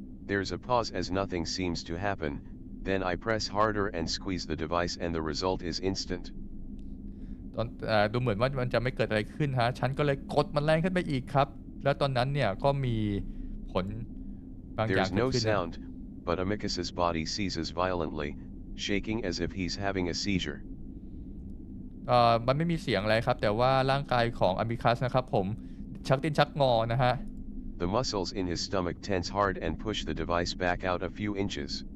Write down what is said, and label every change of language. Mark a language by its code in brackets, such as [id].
[en] There's a pause as nothing seems to happen, then I press harder and squeeze the device and the result is instant. [th] ดูเหมือนว่ามันจะไม่เกิดอะไรขึ้นฮะฉันก็เลยกดมันแรงขึ้นไปอีกครับแล้วตอนนั้นเนี่ยก็มีผลบางอย่าง [en] There's [th] เกิด [en] no [th] ขึ้นนะ [en] sound, but Amicus's body seizes violently, shaking as if he's having a seizure. [th] มันไม่มีเสียงอะไรครับแต่ว่าร่างกายของอมิคัสนะครับผมชักดิ้นชักงอนะฮะ [en] The muscles in his stomach tense hard and push the device back out a few inches.